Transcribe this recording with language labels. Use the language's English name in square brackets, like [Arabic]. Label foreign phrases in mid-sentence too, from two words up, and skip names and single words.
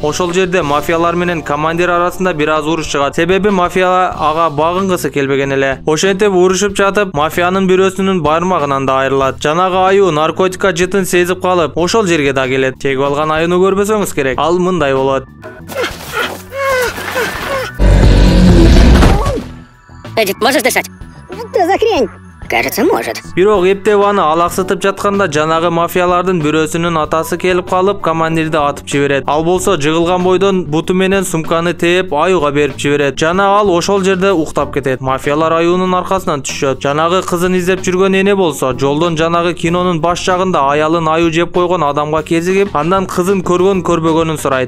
[Kyrgyz] Ошол жерде мафиялар менен командир арасында бир аз уруш чыгат. Себеби мафия ага багынгысы келбеген эле. Ошентип урушуп жатып, мафиянын бирөөсүнүн бармагынан да айрылат. Жанагы аюу наркотика жытын сезип калып, ошол жерге да келет. Чегип алган аюуну көрбөсөңүз керек. Ал мындай болот. [Russian] Эдик, можешь дышать? Что за хрень? Кажется, может. [Kyrgyz] Бирок эптеп аны алаксытып жатканда жанагы мафиялардын бирөөсүнүн атасы келип калып, командирди атып жиберет. Ал болсо жыгылган бойдон буту менен сумканы тээп аюуга берип жиберет. Жана ал ошол жерде уктап кетет. Мафиялар аюунун аркасынан түшөт. Жанагы кызын издеп жүргөн эне болсо жолдон жанагы кинонун баш жагында аялын аюу жеп койгон адамга кезигип, андан кызын көргөн көрбөгөнүн сурайт.